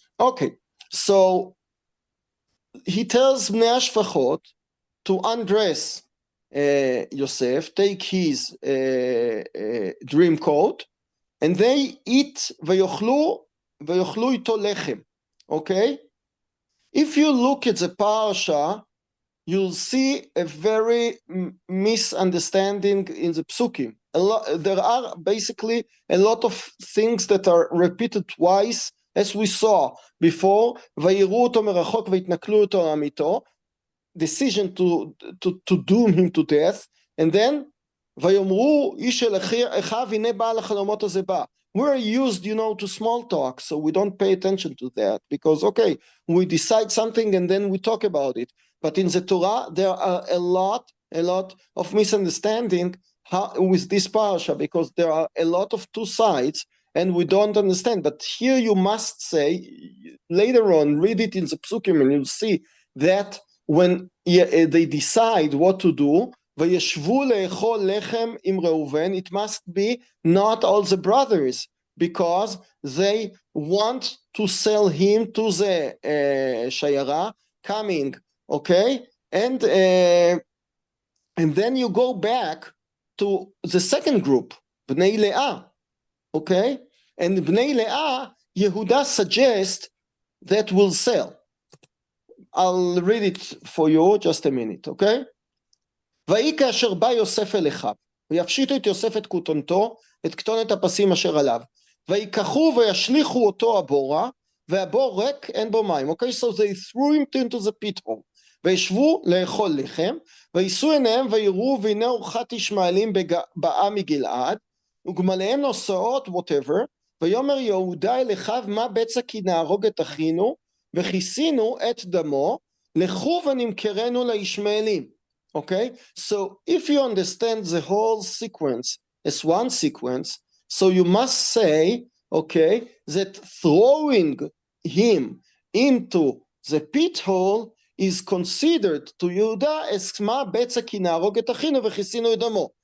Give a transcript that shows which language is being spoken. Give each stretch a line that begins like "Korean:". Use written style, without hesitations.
English: Okay, so he tells Bnei HaShfachot to undress Yosef, take his dream coat, and they eat
Hebrew: ויאכלו איתו לחם,
English: okay? If you look at the parasha, you'll see a very misunderstanding in the psukim. There are basically a lot of things that are repeated twice, as we saw before.
Hebrew: ויראו אותו מרחוק ויתנכלו אותו עמיתו,
English: decision to doom him to death, and then
Hebrew: ויאמרו איש אל אחיו הנה בעל החלומות הזה בא.
English: We're used, to small talk, so we don't pay attention to that, because, okay, we decide something and then we talk about it. But in the Torah, there are a lot of misunderstanding with this parasha, because there are a lot of two sides, and we don't understand. But here you must say, later on, read it in the psukim, and you'll see that when they decide what to do,
Hebrew: וישבו לאכול לחם עם ראובן,
English: it must be not all the brothers, because they want to sell him to the Shayara coming, okay? And then you go back to the second group, Bnei Leah, okay? And Bnei Leah, Yehuda suggests that will sell. I'll read it for you, just a minute, okay?
Hebrew: ויהי כאשר בא יוסף אל אחיו, ויפשיטו את יוסף את כותנתו, את כתונת הפסים אשר עליו, ויקחו וישליכו אותו הבורה, והבור ריק אין בו מים.
English: Okay, so they threw him into the pit hole.
Hebrew: וישבו לאכול לחם, ויישאו עיניהם ויראו, והנה אורחת ישמעאלים באה מגלעד, וגמליהם נוסעות, whatever, ויאמר יהודה אל אחיו, מה בצע כי נהרוג את אחינו, וכיסינו את דמו, לכו ונמכרנו לישמעאלים.
English: Okay, so if you understand the whole sequence as one sequence, so you must say, okay, that throwing him into the pit hole is considered to Yehuda as
Hebrew: מה בצע כי נהרוג את אחינו וכיסינו את דמו.